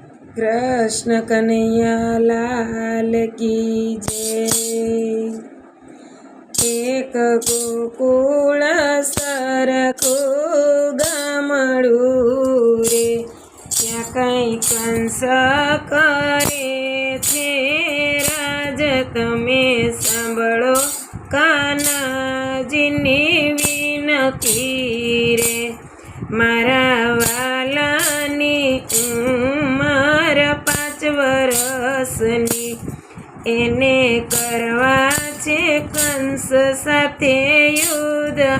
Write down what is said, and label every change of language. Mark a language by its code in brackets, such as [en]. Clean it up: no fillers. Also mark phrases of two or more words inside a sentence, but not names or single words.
[hi] कृष्ण कन्हैया लाल की जय। [gu] એક ગોકુળ સરખુ ગામડું રે, ત્યાં કંઈ કંસ કરે છે રાજ, તમે સાંભળો કાનાજીની વિનતી રે। મારા વાલાની ઉંમર 5 વર્ષની, એને કરવા છે કંસ સાથે યુદ્ધ।